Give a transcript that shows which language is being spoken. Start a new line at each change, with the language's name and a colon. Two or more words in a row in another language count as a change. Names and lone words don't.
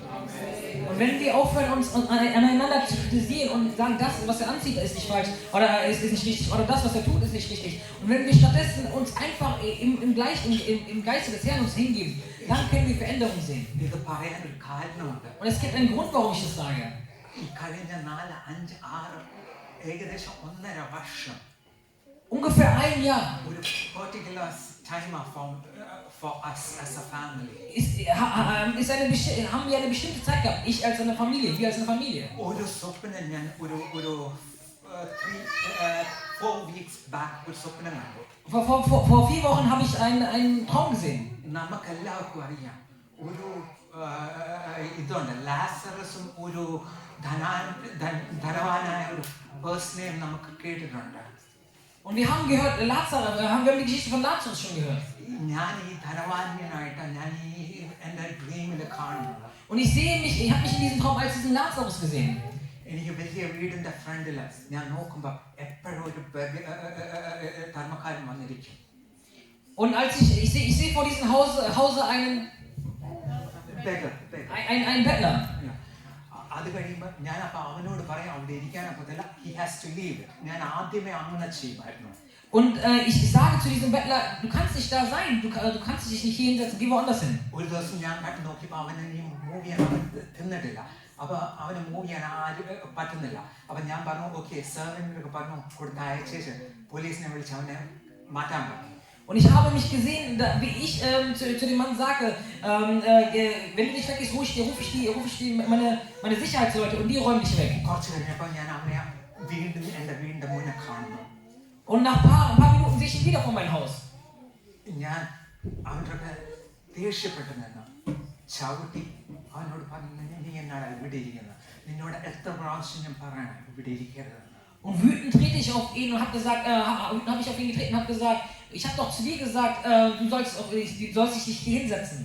German: Und wenn wir aufhören, uns aneinander zu kritisieren und sagen, das, was er anzieht, ist nicht falsch, oder ist nicht richtig, oder das, was er tut, ist nicht richtig. Und wenn wir stattdessen uns einfach im Geiste des Herrn uns hingeben, dann können wir Veränderungen sehen.
Malayalam: ഇത് പറയാനൊരു കാരണമുണ്ട്.
German: Und es gibt einen Grund, warum ich das sage.
Malayalam: ഈ കഴിഞ്ഞ 4, 5, 6 ഏകദേശം 1.5 വർഷം
German: Ungefähr ein Jahr
Malayalam: ഒരു
English: particular time for us as a family.
German: haben wir eine bestimmte Zeit gehabt, ich als eine Familie, wir als eine Familie.
Malayalam: ഒരു സ്വപ്നം ഞാൻ ഒരു
English: 4 weeks back
Malayalam: ഒരു സ്വപ്നം കണ്ടു.
German: Vor 4 Wochen habe ich einen Traum gesehen.
Malayalam: നമുക്കെല്ലാവർക്കും അറിയാം ഒരു ഇതുണ്ട്, ലാസറസും ഒരു ധനവാനായ ഒരു പേഴ്സണെയും നമുക്ക് കേട്ടിട്ടുണ്ട്.
German: Und wir haben gehört, haben wir die Geschichte von Lazarus schon gehört.
Malayalam: ഞാൻ ഈ ധനവാനായിട്ടാണ് ഞാൻ ഈ എൻ്റെ ഡ്രീമിൽ കാണുന്നത്.
German: Und ich habe mich in diesem Traum als diesen Lazarus gesehen.
Malayalam: എനിക്ക് വലിയ വീടിന്റെ ഫ്രണ്ടിൽ ഞാൻ നോക്കുമ്പോൾ എപ്പോഴും ഒരു ധർമ്മക്കാരൻ വന്നിരിക്കും.
German: Und als ich sehe vor diesem Hause einen Bettler.
Malayalam: അത് കഴിയുമ്പോൾ ഞാൻ അപ്പോൾ അവനോട് പറയാം അവിടെ ഇരിക്കാനൊക്കത്തില്ല,
English: he has to leave.
Malayalam: ഞാൻ ആദ്യമേ അങ്ങനെ ചെയ്യുമായിരുന്നു.
German: Und ich sage zu diesem Bettler, du kannst nicht da sein, du kannst dich nicht hier hinsetzen, geh woanders hin.
Malayalam: ഒരു ദിവസം ഞാൻ നോക്കിയപ്പോൾ അവനെ മൂവ് ചെയ്യാൻ തിന്നിട്ടില്ല. അപ്പോൾ അവന് മൂവ് ചെയ്യാൻ പറ്റുന്നില്ല. അപ്പം ഞാൻ പറഞ്ഞു,
English: okay servant
Malayalam: പറഞ്ഞു കൊടുത്ത് അയച്ചേച്ച് പോലീസിനെ വിളിച്ച് അവനെ മാറ്റാൻ പറഞ്ഞു.
German: Und ich habe mich gesehen, wie ich zu dem Mann sage, wenn du nicht weg bist, rufe ich dir meine Sicherheitsleute und die räumen dich weg.
Malayalam: കുറച്ച് കഴിഞ്ഞപ്പോൾ ഞാൻ അവനെ വീണ്ടും എൻ്റെ വീടിൻ്റെ മുന്നേ കാണുന്നു.
German: Und nach ein paar Minuten sehe ich ihn wieder vor meinem Haus.
Malayalam: ഞാൻ അവനോട് ദേഷ്യപ്പെട്ടു നിന്ന് ചവിട്ടി അവനോട് പറഞ്ഞു, നീ എന്നാണ് ഇവിടെ ഇരിക്കുന്നത്, നിന്നോട് എത്ര പ്രാവശ്യം ഞാൻ പറയണം ഇവിടെ ഇരിക്കരുത്.
German: Und wütend trete ich auf ihn und habe ich auf ihn getreten und habe gesagt, ich habe doch zu dir gesagt, du sollst dich nicht hier hinsetzen.